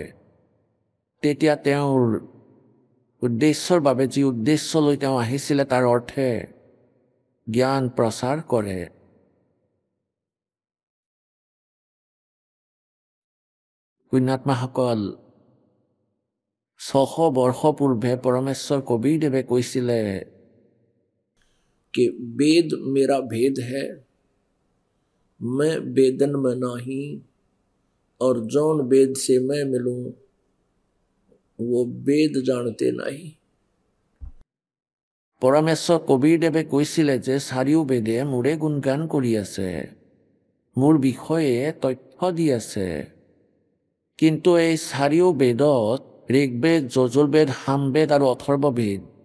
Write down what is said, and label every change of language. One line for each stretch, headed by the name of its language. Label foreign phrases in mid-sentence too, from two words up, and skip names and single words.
Assamese: তেতিয়া তেওঁৰ উদ্দেশ্যৰ বাবে যি উদ্দেশ্যলৈ তেওঁ আহিছিলে তাৰ অৰ্থে জ্ঞান প্ৰচাৰ কৰে। পুণ্যাত্মাসকল, 600 বৰ্ষ পূৰ্বে পৰমেশ্বৰ কবীৰদেৱে কৈছিলে
Hindi: कि वेद मेरा भेद है, मैं वेदन में नहीं, और जौन वेद से मैं मिलूं वो वेद जानते नहीं।
Assamese: পৰমেশ্বৰ কবীৰদেৱে কৈছিলে যে চাৰিও বেদে মোৰে গুণগান কৰি আছে, মোৰ বিষয়ে তথ্য দি আছে, কিন্তু এই চাৰিও বেদত ঋগ্বেদ, যজুৰ্বেদ, সামবেদ আৰু অথৰ্ববেদ,